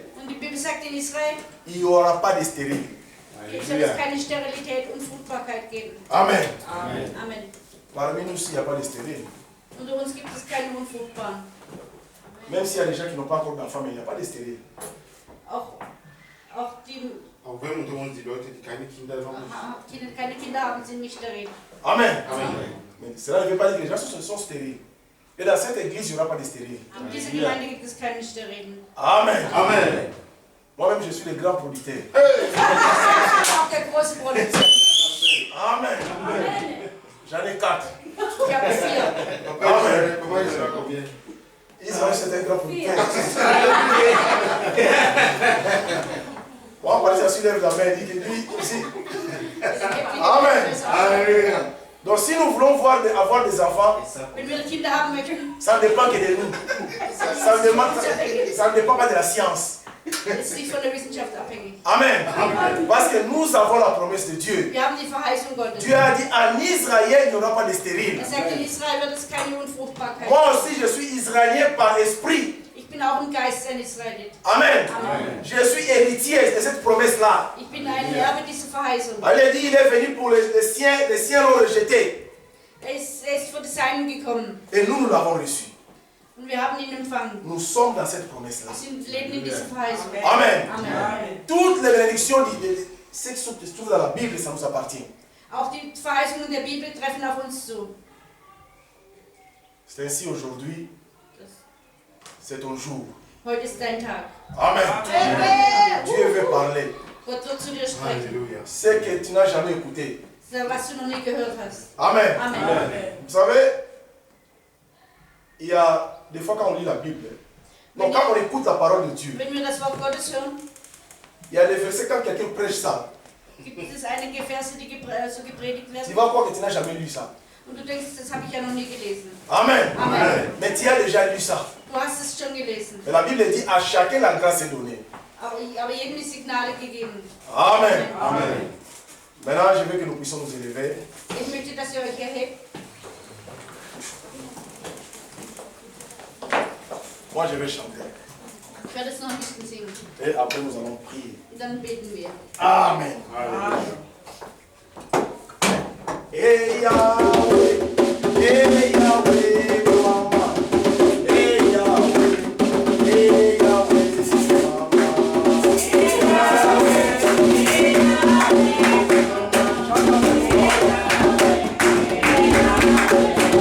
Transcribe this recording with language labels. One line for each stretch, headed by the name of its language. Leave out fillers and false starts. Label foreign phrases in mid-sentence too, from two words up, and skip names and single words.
German: und die Bibel sagt, in Israel
French: il n'y aura pas de stérile.
German: wird es keine Sterilität und Fruchtbarkeit geben. Amen. Amen. Amen.
French: Parmi nous, il n'y a pas de stérile.
German: Unter uns gibt es keine Unfruchtbaren.
French: Même s'il y a des gens qui n'ont pas encore d'enfants, mais il n'y a pas de stérile.
German: Auch die Auch wenn unter uns die Leute, die keine Kinder haben. keine Kinder haben, sind nicht steril. Amen. Amen.
French: Mais cela ne veut pas dire que les gens sont stériles. Et dans cette église, il n'y aura pas de stériles.
German: In dieser Gemeinde gibt es keine Sterilen. Amen. Amen.
French: Moi-même, je suis le grand producteur.
German: Auch der große Produzent.
French: Amen. J'en ai 4.
German: Ich habe 4.
French: Papa, il sera combien? Israël, c'est un grand producteur. Moi, par exemple, lève la main et dit que lui aussi. Amen. Hallelujah. Donc, si nous voulons avoir des enfants,
German: Wenn wir Kinder haben möchten,
French: ça ne dépend que de nous. Ça ne dépend pas de la science.
German: ist nicht von der Wissenschaft abhängig. Amen.
French: Parce que nous avons la promesse de Dieu.
German: Wir haben die Verheißung Gottes.
French: Dieu a dit en Israël, il n'y aura pas de stérile.
German: Er sagt, in Israel wird es keine Unfruchtbarkeit.
French: Moi aussi, je suis israélien par esprit.
German: Ich bin auch im Geist ein Israelit. Amen. Amen.
French: Je suis héritier de cette promesse-là.
German: Ich bin ein Erbe dieser Verheißung.
French: Elle dit, il est venu pour les siens l'ont rejeté.
German: Er ist für die Seinen gekommen.
French: Et nous l'avons reçu.
German: Und wir haben ihn empfangen.
French: Nous sommes dans cette promesse-là.
German: Wir leben in dieser Verheißung. Amen. Amen.
French: Toutes les bénédictions, ce qui se trouve dans la Bible, ça nous appartient.
German: Auch die Verheißungen der Bibel treffen auf uns zu.
French: C'est ainsi aujourd'hui, c'est ton jour.
German: Heute ist dein Tag. Amen. Amen.
French: Dieu veut parler.
German: Gott wird zu dir sprechen.
French: Alléluia. Ce que tu n'as jamais écouté.
German: Was du noch nie gehört hast. Amen. Amen.
French: Vous savez, il y a des fois quand on lit la Bible, donc quand on écoute la parole de Dieu,
German: Wenn wir das Wort Gottes hören,
French: il y a des versets quand quelqu'un prêche ça,
German: gibt es einige Verse, die so gepredigt
French: tu
German: werden.
French: vas croire que tu n'as jamais lu ça.
German: Und du denkst, das habe ich ja noch nie gelesen. Amen. Amen.
French: Mais tu as déjà lu ça.
German: Du hast es schon gelesen.
French: Et la Bible dit à chacun la grâce est donnée.
German: Aber jedem ist Signale gegeben. Amen. Amen.
French: Maintenant, je veux que nous puissions nous élever.
German: Ich möchte, dass ihr euch erhebt.
French: Moi, je vais chanter.
German: Ich werde jetzt noch ein bisschen singen.
French: Et après, nous allons prier.
German: Und dann beten wir. Amen.
English: Hey Yahweh, hey Yahweh, mama. Hey Yahweh, hey Yahweh, mama. Hey Yahweh, hey Yahweh, mama.